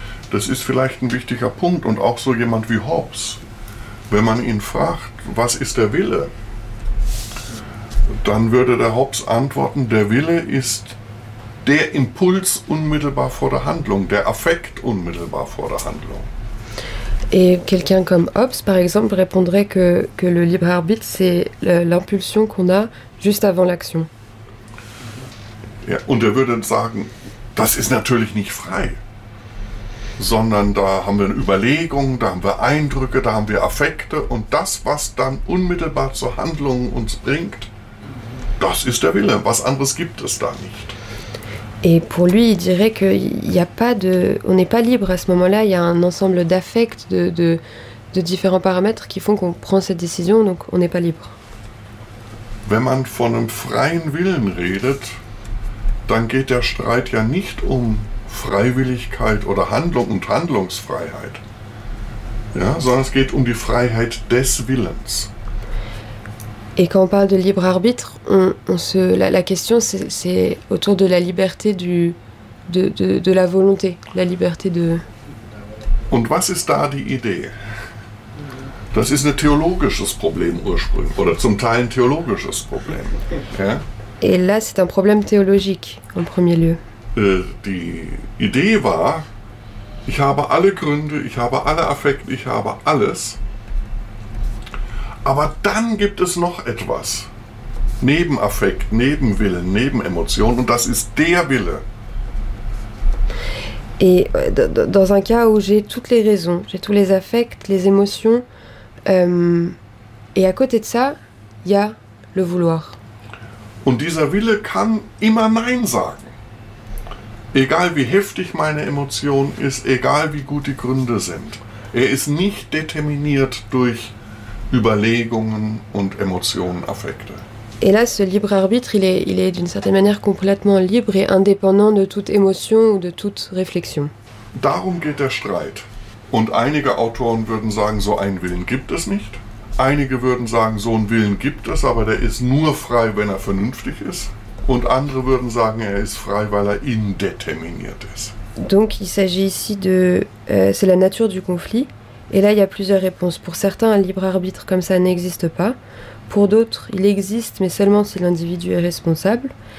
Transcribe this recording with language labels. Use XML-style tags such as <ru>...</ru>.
<de>Das ist vielleicht ein wichtiger Punkt und auch so jemand wie Hobbes, wenn man ihn fragt, was ist der Wille, dann würde der Hobbes antworten, der Wille ist der Impuls unmittelbar vor der Handlung, der Affekt unmittelbar vor der Handlung.</de> <fr>Et quelqu'un comme Hobbes, par exemple, répondrait que le libre arbitre, c'est l'impulsion qu'on a juste avant l'action.</fr> <de>Ja, und würde sagen, das ist natürlich nicht frei, sondern da haben wir eine Überlegung, da haben wir Eindrücke, da haben wir Affekte und das, was dann unmittelbar zur Handlung uns bringt, das ist der Wille, was anderes gibt es da nicht.</de> <fr>Et pour lui, il dirait qu'il n'y a pas de, on n'est pas libre à ce moment-là. Il y a un ensemble d'affects, de différents paramètres qui font qu'on prend cette décision. Donc, on n'est pas libre.</fr> <de>Wenn man von einem freien Willen redet, dann geht der Streit ja nicht um Freiwilligkeit oder Handlung und Handlungsfreiheit, ja, sondern es geht um die Freiheit des Willens.</de> <fr>Et quand on parle de libre arbitre, la question c'est autour de la liberté de la volonté, la liberté de.</fr> <de>Und was ist da die Idee? Das ist ein theologisches Problem ursprünglich oder zum Teil ein theologisches Problem. Ja?</de> <fr>Et là c'est un problème théologique en premier lieu.</fr> <de>Die Idee war, ich habe alle Gründe, ich habe alle Affekte, ich habe alles. Aber dann gibt es noch etwas, neben Affekt, neben Willen, neben Emotion, und das ist der Wille.</de> <fr>Et dans un cas où j'ai toutes les raisons, j'ai tous les affects, les émotions, et à côté de ça, il y a le vouloir.</fr> <de>Und dieser Wille kann immer Nein sagen. Egal wie heftig meine Emotion ist, egal wie gut die Gründe sind. Er ist nicht determiniert durch Überlegungen und Emotionen, Affekte.</de> <fr>Et là, ce libre arbitre, il est d'une certaine manière complètement libre et indépendant de toute émotion ou de toute réflexion.</fr> <de>Darum geht der Streit. Und einige Autoren würden sagen, so einen Willen gibt es nicht. Einige würden sagen, so einen Willen gibt es, aber der ist nur frei, wenn er vernünftig ist. Und andere würden sagen, er ist frei, weil er indeterminiert ist.</de> <fr>Donc, il s'agit ici de, c'est la nature du conflit. Et là, il y a plusieurs réponses. Pour certains, un libre arbitre comme ça n'existe pas. Pour d'autres, il existe, mais seulement si l'individu est responsable.</fr>